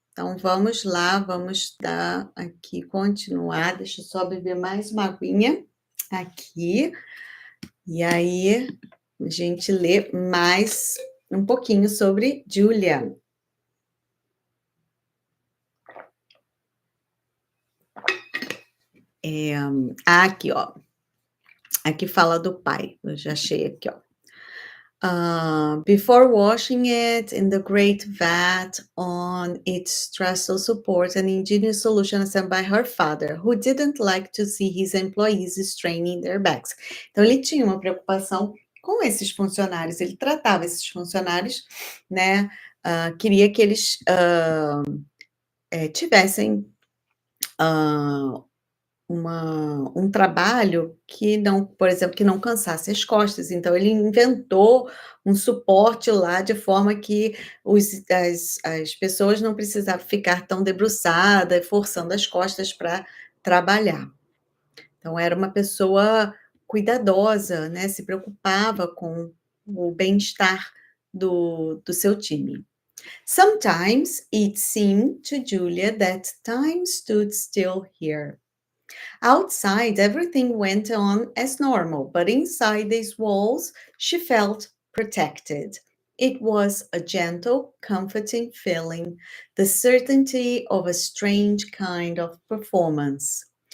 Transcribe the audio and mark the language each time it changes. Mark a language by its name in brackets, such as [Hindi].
[Portuguese] Então vamos lá, vamos dar aqui continuar, deixa eu só beber mais uma aguinha aqui, e aí a gente lê mais um pouquinho sobre Julia. Aqui, ó. Aqui fala do pai, eu já achei aqui, ó. [English] Before washing it in the great vat on its trestle support, an ingenious solution assembled by her father, who didn't like to see his employees straining their backs. [Portuguese] Então, ele tinha uma preocupação com esses funcionários, ele tratava esses funcionários, né? Queria que eles tivessem ah, um trabalho que não, por exemplo, que não cansasse as costas, então ele inventou um suporte lá de forma que as pessoas não precisavam ficar tão debruçada, forçando as costas para trabalhar. Então era uma pessoa cuidadosa, né, se preocupava com o bem-estar do seu time. [English] Sometimes it seemed to Julia that time stood still here. Outside, everything went on as normal, but inside these walls, she felt protected. It was a gentle, comforting feeling, the certainty of a strange kind of performance.